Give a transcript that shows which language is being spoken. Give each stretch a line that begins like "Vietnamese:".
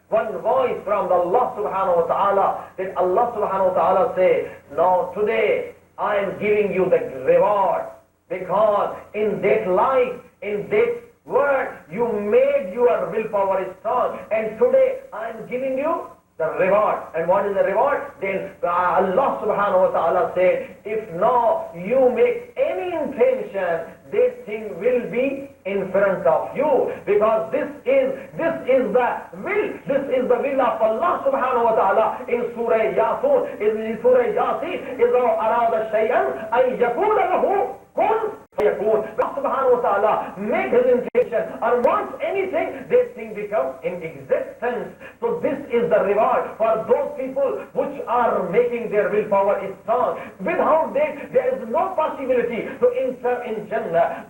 English: one voice from the Allah subhanahu wa ta'ala, that Allah subhanahu wa ta'ala say, no, today I am giving you the reward, because in that life, in that word, you made your willpower strong, and today I am giving you the reward. And what is the reward? Then Allah subhanahu wa ta'ala said, if now you make any intention, that thing will be in front of you, because this is the will of Allah subhanahu wa ta'ala. In Surah Yasin,
Arabic: إِذَا أَرَادَ شَيْئًا أَن يَقُولَ لَهُ كُن فَيَكُونُ.
English: Allah subhanahu wa ta'ala make his intention or wants anything, that thing becomes in existence. So this is the reward for those people which are making their willpower strong. Without that, there is no possibility to enter in Jannah.